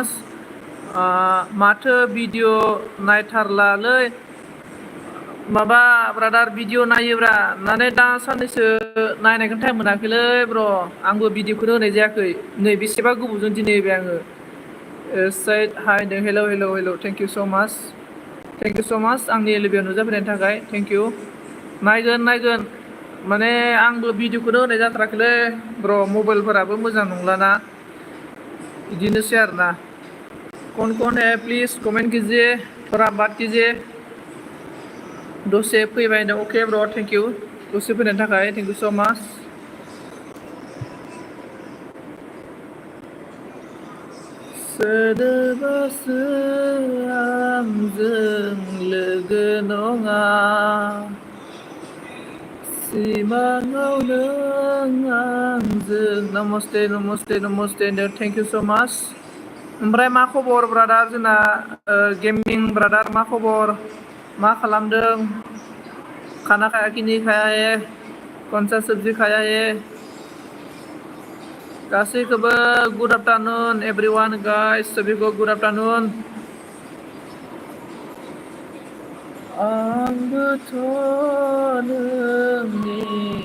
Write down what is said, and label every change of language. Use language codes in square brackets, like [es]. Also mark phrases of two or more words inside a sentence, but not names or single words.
[brx] माथो भिडिअ नायथारलालै माबा ब्रादार भिडिअ नायोब्रा नानै दा साननैसो नायनायखौनो टाइम मोनाखैलै ब्र आंबो भिडिअखौनो होनाय जायाखै नै बेसेबा गोबावजों दिनै होबाय आङो [en] side hi hello thank you so much [brx] आंनि लोगोआव नुजाफैनायनि थाखाय [en] thank you [brx] नायगोन माने आंबो भिडिअखौनो होनाय जाथाराखैलै ब्र मबाइलफोराबो मोजां नंलाना बिदिनोसै आरोना [hi] कौन है प्लीज कमेंट कीजिए थोड़ा बात कीजिए [brx] दसे फैबाय नो अके ब्र [en] thank you [brx] दसे फैनायनि थाखाय [en] thank you so much [brx] सोदोबासो आंजों लोगो नङा सिमाङावनो आंजों नमस्ते [en] thank you so much [brx] ओमफ्राय मा खबर ब्रादार जोंना गेमिं ब्रादार मा खबर मा खालामदों [hi] खाना खाया कि नहीं खाया है कौन सा सब्जी खाया है [brx] गासैखौबो [en] good afternoon everyone guys [hi] सभी को [en] good afternoon [brx] आंबोथ' नोंनि